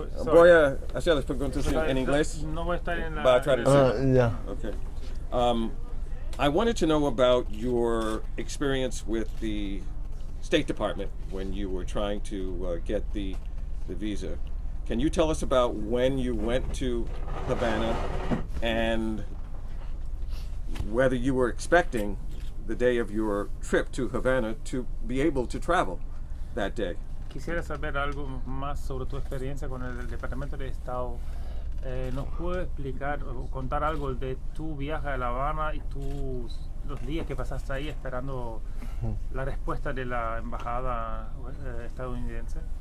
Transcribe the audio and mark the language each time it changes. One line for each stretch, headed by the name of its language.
Spanish: Voy a hacer las preguntas en inglés. No voy a estar en la.
English: But I try to say. Yeah. Okay. I wanted to know about your experience with the State Department when you were trying to get the visa. Can you tell us about when you went to Havana and whether you were expecting the day of your trip to Havana to be able to travel that day?
Spanish: Quisiera saber algo más sobre tu experiencia con el Departamento de Estado. ¿Nos puedes explicar o contar algo de tu viaje a La Habana y los días que pasaste ahí esperando la respuesta de la embajada estadounidense?